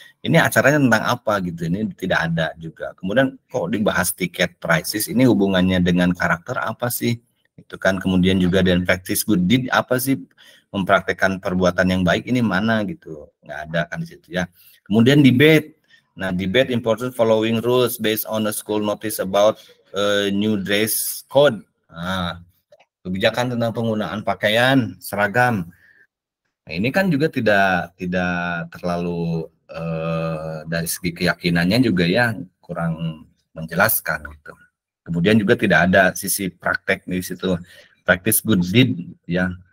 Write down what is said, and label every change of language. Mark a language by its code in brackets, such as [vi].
[id] Ini acaranya tentang apa gitu, ini tidak ada juga. Kemudian kok dibahas tiket prices, ini hubungannya dengan karakter apa sih? Itu kan. Kemudian juga dan [en] practice good deed, [id] apa sih, mempraktekkan perbuatan yang baik ini mana gitu, nggak ada kan di situ ya. Kemudian debate. [en] Nah, debate important following rules based on the school notice about new dress code. [id] Nah, kebijakan tentang penggunaan pakaian seragam. Nah, ini kan juga tidak terlalu dari segi keyakinannya juga ya kurang menjelaskan gitu. Kemudian juga tidak ada sisi praktek di situ, [en] practice good deed [id] ya.